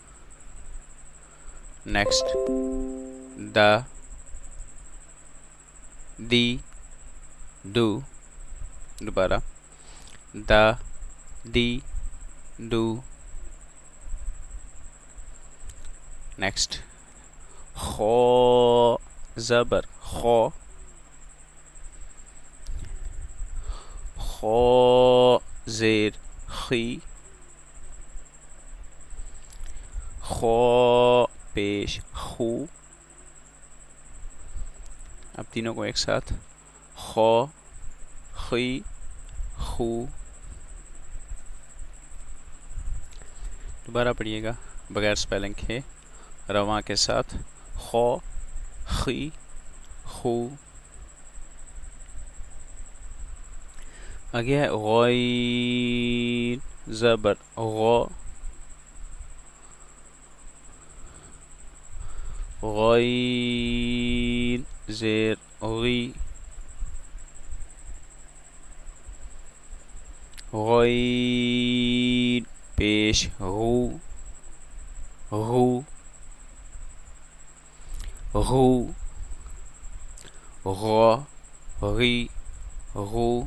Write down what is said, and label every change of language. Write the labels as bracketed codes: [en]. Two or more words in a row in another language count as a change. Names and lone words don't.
[ur] نیکسٹ دا دی دو، دوبارہ دا دی دو۔ نیکسٹ خو زبر خو، خو زیر خی، خو پیش خو۔ اب تینوں کو ایک ساتھ، خو، خی، خو۔ دوبارہ پڑھیے گا بغیر سپیلنگ کے، رواں کے ساتھ، خو، خی، خو۔ آگے ہے غین زبر غو، غین زیر غی، غین پیش غو، غو، غو، غو، غی، غو۔